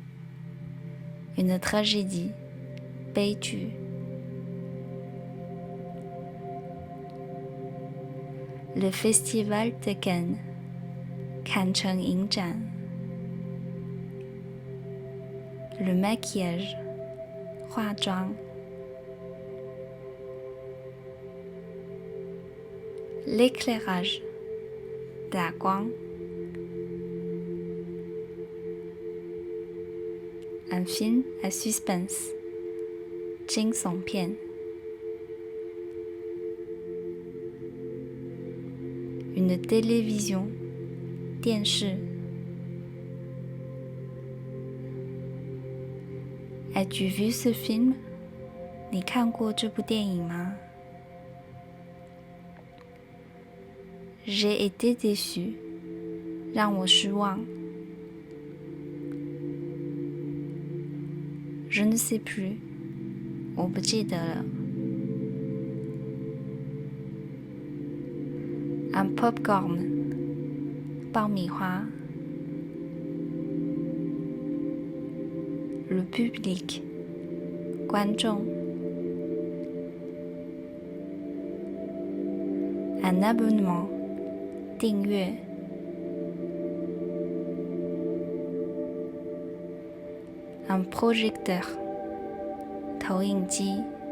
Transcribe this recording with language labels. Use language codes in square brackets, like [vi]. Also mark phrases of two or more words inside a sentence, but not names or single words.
[fr] Une tragédie 悲剧 Le Festival de Cannes [zh] 坎城影展 [fr] Le maquillage 化妆 L'éclairage 打光 Un film à suspense 惊悚片 Une télévision 电视 As-tu vu ce film? [zh] 你看过这部电影吗？ [fr] J'ai été déçu [zh] 让我失望 [fr] Je ne sais plus [zh] 我不记得了 [fr] Un popcorn [zh] 爆米花 [fr] Le public 观众 Un abonnement 订阅 Un projecteur 投影机